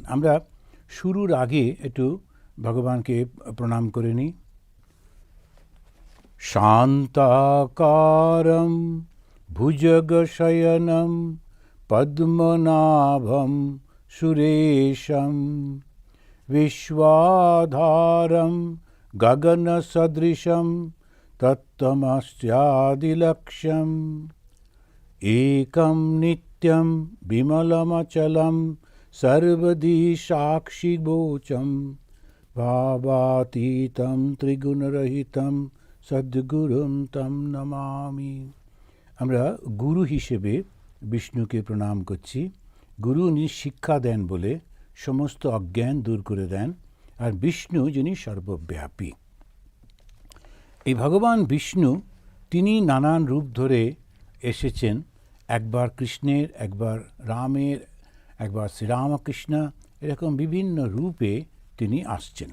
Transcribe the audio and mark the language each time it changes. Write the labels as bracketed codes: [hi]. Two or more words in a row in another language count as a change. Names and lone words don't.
[bn] আমরা শুরুর আগে একটু ভগবানকে প্রণাম করে নিই। [sa] शान्ताकारम भुजगशयनम पद्मनाभम सुरेशम विश्वाधारं गगनसदृशं तत्तमस्यादिलक्ष्यम् एकं नित्यं विमलमचलं सर्वदी साक्षिगोचरं भावातीतं त्रिगुणरहितं सद्गुरुं तं नमामि। [bn] আমরা গুরু হিসেবে বিষ্ণুকে প্রণাম করছি। গুরু উনি শিক্ষা দেন বলে সমস্ত অজ্ঞান দূর করে দেন, আর বিষ্ণু যিনি সর্বব্যাপী। এই ভগবান বিষ্ণু তিনি নানান রূপ ধরে এসেছেন, একবার কৃষ্ণের, একবার রামের, একবার শ্রীরামকৃষ্ণ, এরকম বিভিন্ন রূপে তিনি আসছেন।